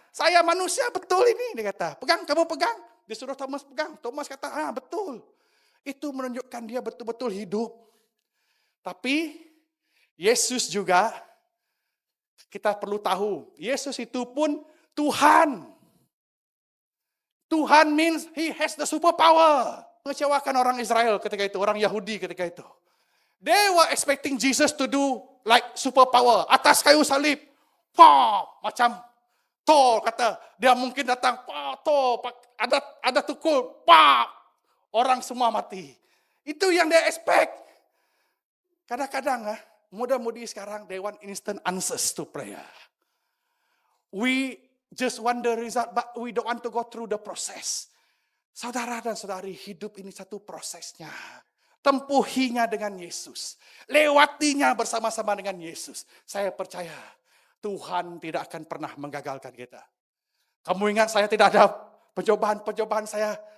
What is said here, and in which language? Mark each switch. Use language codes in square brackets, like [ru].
[ms] Saya manusia, betul ini. Dia kata, pegang, kamu pegang. Dia suruh Thomas pegang. Thomas kata, betul. Itu menunjukkan dia betul-betul hidup. Tapi, Yesus juga, kita perlu tahu, Yesus itu pun Tuhan. Tuhan [en] means he has the superpower. [ms] Mengecewakan orang Israel ketika itu, orang Yahudi ketika itu. [en] They were expecting Jesus to do like superpower. [ms] Atas kayu salib. Macam Thor kata, dia mungkin datang, Thor, ada tukul, orang semua mati. Itu yang dia expect. Kadang-kadang muda-mudi sekarang, [en] they want instant answers to prayer. We just want the result, but we don't want to go through the process. [ms] Saudara dan saudari, hidup ini satu prosesnya. Tempuhinya dengan Yesus. Lewatinya bersama-sama dengan Yesus. Saya percaya Tuhan tidak akan pernah menggagalkan kita. Kamu ingat saya tidak ada pencobaan saya.